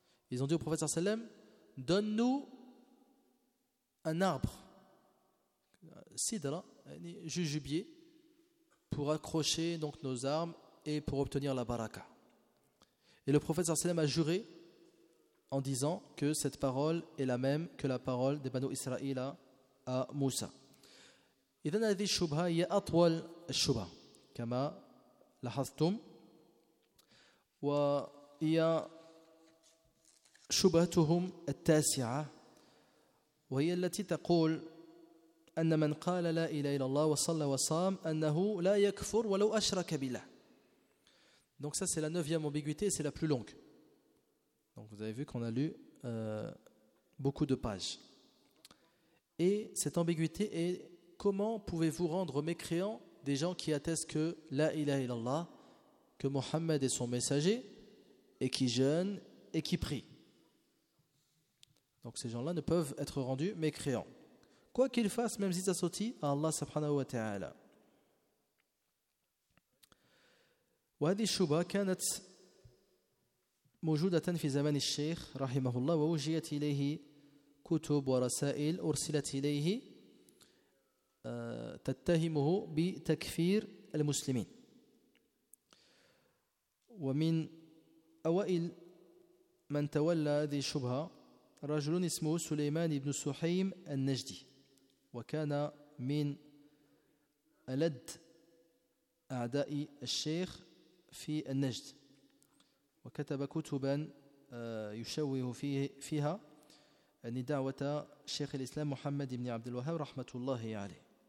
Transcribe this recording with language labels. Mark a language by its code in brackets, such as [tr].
[fr] Ils ont dit au prophète sallallahu alayhi wa sallam: donne-nous un arbre, sidra, jujubier, pour accrocher donc nos armes et pour obtenir la baraka. Et le prophète sallallahu alayhi wa sallam a juré en disant que cette parole est la même que la parole des Banu Israël à Moussa. [ar] إذن هذه الشبهة هي أطول الشبهة كما لاحظتم وهي شبهتهم التاسعة وهي التي تقول أن من قال لا إله إلا الله وصلى وصام أنه لا يكفر ولو أشرك بالله. [fr] Donc ça c'est la neuvième ambiguïté, c'est la plus longue. Donc vous avez vu qu'on a lu beaucoup de pages, et cette ambiguïté est: comment pouvez-vous rendre mécréants des gens qui attestent que la ilaha illallah, que Mohammed est son messager, et qui jeûne et qui prie? Donc ces gens-là ne peuvent être rendus mécréants, quoi qu'ils fassent, même s'ils s'associent à Allah subhanahu wa ta'ala. [ar] Wa hadhihi shubha kanat mawjudatan fi zaman al-shaykh rahimahullah wa wujiyat ilayhi kutub wa rasail ursilat ilayhi تتهمه بتكفير المسلمين. ومن أوائل من تولى هذه الشبهة رجل اسمه سليمان بن سحيم النجدي, وكان من ألد أعداء الشيخ في النجد, وكتب كتبا يشوه فيها أن دعوة شيخ الإسلام محمد بن عبد الوهاب رحمة الله عليه.